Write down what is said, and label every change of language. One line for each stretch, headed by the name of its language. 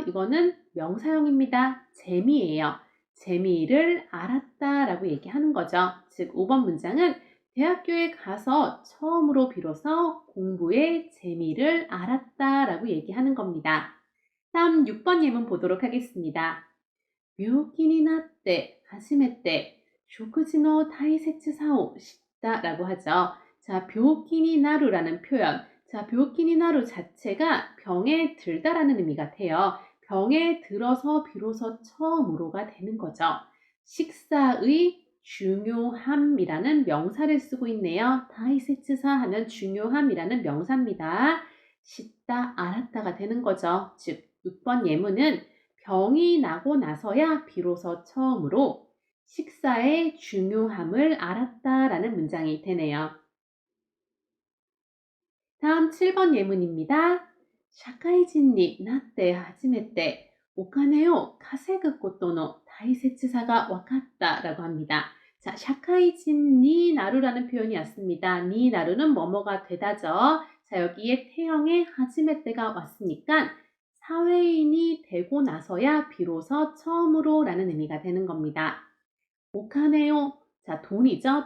Korean: 이거는 명사형입니다. 재미예요. 재미를 알았다라고 얘기하는 거죠. 즉 5번 문장은 대학교에 가서 처음으로 비로소 공부의 재미를 알았다라고 얘기하는 겁니다. 다음 6번 예문 보도록 하겠습니다.
Japanese: 病気になって初めて食事の大切さを知った
Korean: 라고 하죠. 자,
Japanese: 病気になる
Korean: 라는 표현. 자, 病気になる 자체가 병에 들다라는 의미 같아요. 병에 들어서 비로소 처음으로가 되는 거죠. 식사의 중요함이라는 명사를 쓰고 있네요. 다이세츠사 하면 중요함이라는 명사입니다. 씻다, 알았다가 되는 거죠. 즉, 6번 예문은 병이 나고 나서야 비로소 처음으로 식사의 중요함을 알았다라는 문장이 되네요. 다음 7번 예문입니다.
Japanese: 社会人になって初めてお金を稼ぐことの大切さが分かった
Korean: 라고 합니다. 자,
Japanese: 社会人に
Korean: 나루라는 표현이 왔습니다. 니 나루는 뭐뭐가 되다죠. 자, 여기에 태형의 하지메때가 왔으니까 사회인이 되고 나서야 비로소 처음으로라는 의미가 되는 겁니다. 오카네요. 자, 돈이죠.